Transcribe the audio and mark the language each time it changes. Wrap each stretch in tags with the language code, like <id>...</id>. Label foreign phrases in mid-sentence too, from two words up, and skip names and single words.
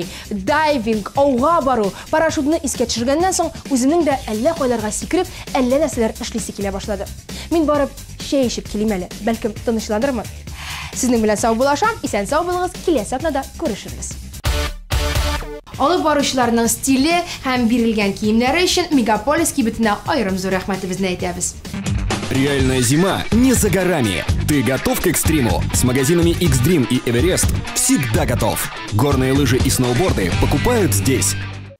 <tt>Дайвинг, ауга бару, парашютны искә төшергәннән соң үзенең дә әллә кайларга сикереп, әллә нәрсәләр эшлисе килә башлады. Мин барып чәй эчеп килим әле, бәлкем тынычландырмын. Сезнең белән сау булашам, исән сау булыгыз, киләсе атнада күрешербез. Алып баручыларның стиле һәм бирелгән киемнәре өчен Мегаполис кибетенә аерым зур рәхмәтебезне әйтәбез.</tt> <ru>Реальная зима не за горами. Ты готов к экстриму? С магазинами X-Dream и Everest всегда готов. Горные лыжи и сноуборды покупают здесь.</ru>